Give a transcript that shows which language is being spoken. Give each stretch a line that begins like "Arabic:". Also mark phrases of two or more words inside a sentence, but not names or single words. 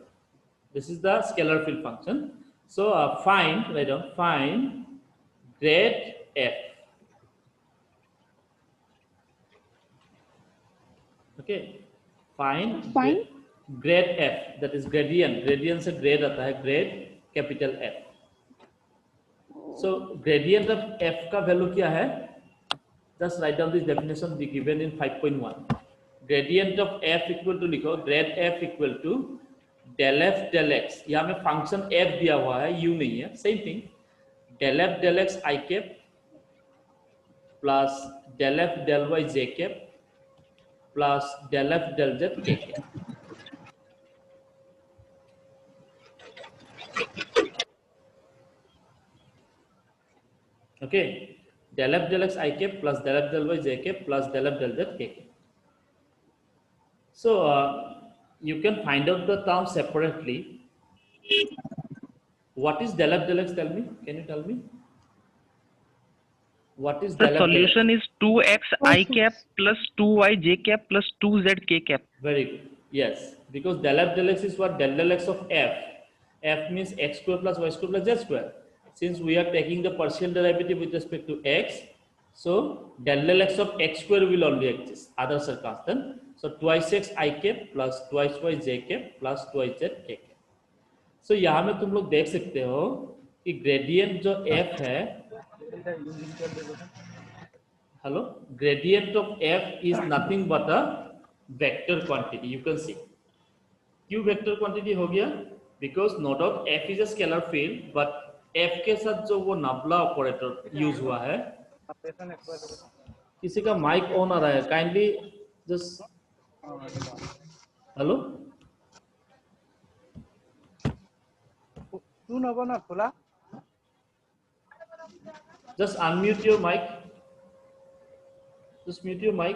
English: This is the scalar field function. So find, write down, find grad f. Okay, find grad f, that is gradient.
Hindi: Gradient से grade आता है,
English: grade capital F. So gradient of f
Hindi: का value क्या है?
English: Just write down this definition be given in 5.1. Gradient of f equal to, लिखो grad f equal to del f del x.
Hindi: यहाँ में function f दिया हुआ है, u नहीं है.
English: Same thing. Del f del x I cap plus del f del y j cap plus del f del z k cap. Okay, del f del x I cap plus del f del y j cap plus del f del z k cap. So you can find out the term separately. What is del f del x? Tell me. Can you tell me? What is The del f del solution x? is 2x I cap plus 2y j cap plus 2z k cap. Very good. Yes, because del f del x is what? Del x of f. F means x square plus y square plus z square. Since we are taking the partial derivative with respect to x, so del x of x square will only exist. Others are constant. So twice x I cap plus twice y j cap plus twice z k cap.
Hindi: So यहाँ में तुम लोग देख सकते हो कि ग्रेडियंट जो f है, हेलो,
English: gradient of f is nothing but a vector quantity. You can see क्यों vector quantity
Hindi: हो गया,
English: because no doubt f is a scalar field, but f
Hindi: के साथ जो वो
English: nabla operator use
Hindi: हुआ है। किसी का
English: mic on
Hindi: आ रहा है,
English: kindly just, hello, just unmute your mic, just mute your mic.